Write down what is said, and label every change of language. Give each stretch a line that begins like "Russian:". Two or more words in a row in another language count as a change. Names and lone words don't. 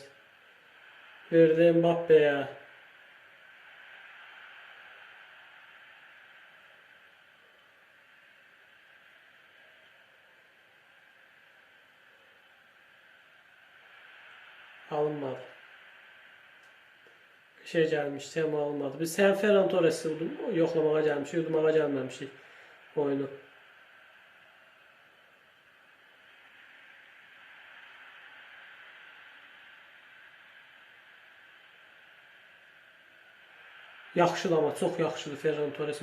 Azerbaijani: Verdi Mbappe'ye. Alınmadı. Şey gelmişti ama alınmadı. Biz sen Ferran Torres'i yoklamağa gelmişik, yudmağa gelmemişik oyunu. Yaxşıdır amma, çox yaxşıdır Ferran Torres.